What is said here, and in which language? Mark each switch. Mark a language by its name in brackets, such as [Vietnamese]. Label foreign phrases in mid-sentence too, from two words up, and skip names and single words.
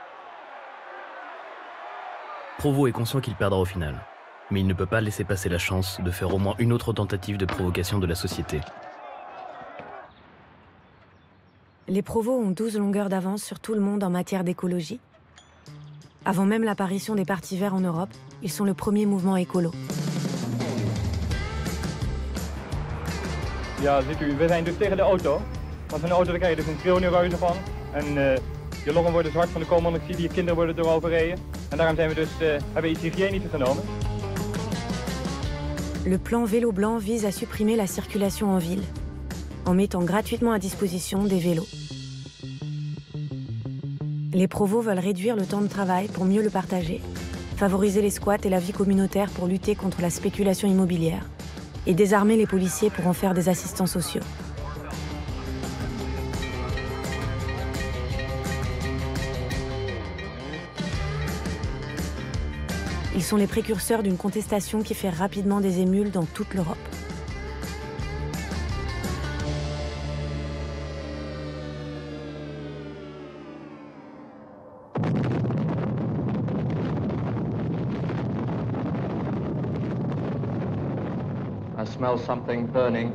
[French] Provo est conscient qu'il perdra au final, mais il ne peut pas laisser passer la chance de faire au moins une autre tentative de provocation de la société. Les Provo ont 12 longueurs d'avance sur tout le monde en matière d'écologie. Avant même l'apparition des partis verts en Europe, ils sont le premier mouvement écolo. [Dutch] Ja, ziet u, we zijn dus tegen de auto. Want een auto, daar krijg je dus een trillionreuze van. En je longen worden zwart van de koolmonoxide, je kinderen worden erover gereden. En daarom zijn we dus, hebben iets hygiënisches genomen. [French] Le plan Vélo Blanc vise à supprimer la circulation en ville, en mettant gratuitement à disposition des vélos. Les Provo veulent réduire le temps de travail pour mieux le partager, favoriser les squats et la vie communautaire pour lutter contre la spéculation immobilière, et désarmer les policiers pour en faire des assistants sociaux. Ils sont les précurseurs d'une contestation qui fait rapidement des émules dans toute l'Europe. [English] I smell something burning.